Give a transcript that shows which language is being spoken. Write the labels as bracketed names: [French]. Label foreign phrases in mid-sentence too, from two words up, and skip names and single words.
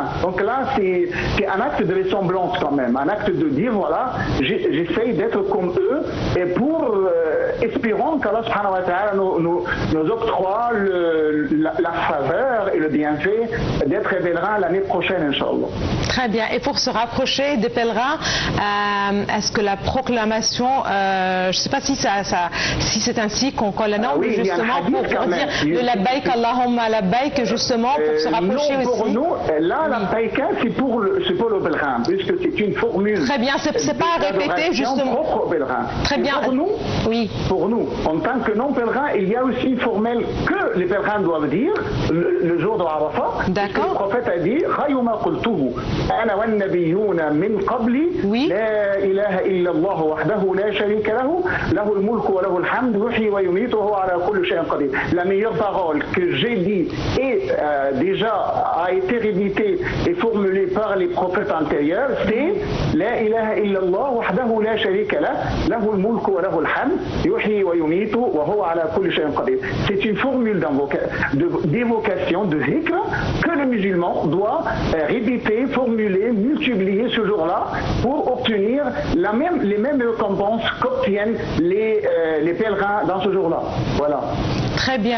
[French] Donc là, c'est un acte de ressemblance quand même, un acte de dire voilà, j'essaye d'être comme eux, et pour espérons qu' [Arabic] الله سبحانه وتعالى [French] nous octroie la faveur et le bienfait d'être pèlerin l'année prochaine, Inch'Allah. Très bien. Et pour se rapprocher des pèlerins, est-ce que la proclamation, je ne sais pas si c'est ainsi qu'on la nomme, oui, justement pour dire le [Arabic] لبيك اللهم لبيك, [French] justement pour se rapprocher non, aussi. Pour nous, là, la labbaik, c'est pour le pèlerin, puisque c'est une formule. Très bien, c'est pas à répéter, justement. Propre au pèlerin. Très bien. Pour nous, en tant que non-pèlerin, il y a aussi une formule que les pèlerins doivent dire le jour de Arafat. D'accord. Le prophète a dit [Arabic] خير ما قلته أنا والنبيون من قبلي لا إله إلا الله وحده لا شريك له له الملك وله الحمد يحيي ويميت وهو على كل شيء قدير. [French] La meilleure parole que j'ai dit et déjà a été réditée et formulée par les prophètes antérieurs, c'est [Arabic] لا إله إلا الله وحده لا شريك له الملك وله الحمد يحيي ويميت وهو على كل شيء قدير. [French] C'est une formule d'évocation, de zikr, que le musulman doit répéter, formuler, multiplier ce jour-là pour obtenir les mêmes récompenses qu'obtiennent les pèlerins dans ce jour-là. Voilà. Très bien.